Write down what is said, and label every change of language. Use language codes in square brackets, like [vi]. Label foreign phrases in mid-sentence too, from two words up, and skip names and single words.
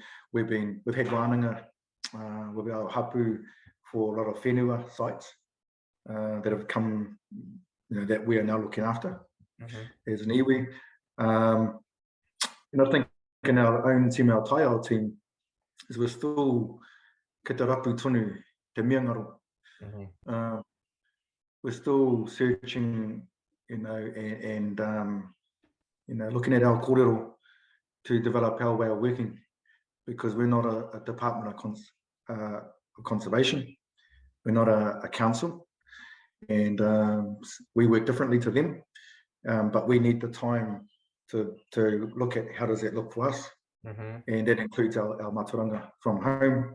[en] We've had wānanga with our hapu for a lot of whenua sites that have come, you know, that we are now looking after as an iwi. And I think in our own team, our taiao team, is we're still [mi] ki te rapu tonu, te miangaro. [en] We're still searching, you know, and you know, looking at our kōrero to develop our way of working, because we're not a department of conservation, we're not a council, and we work differently to them, but we need the time to look at how does that look for us, and that includes our mātauranga from home.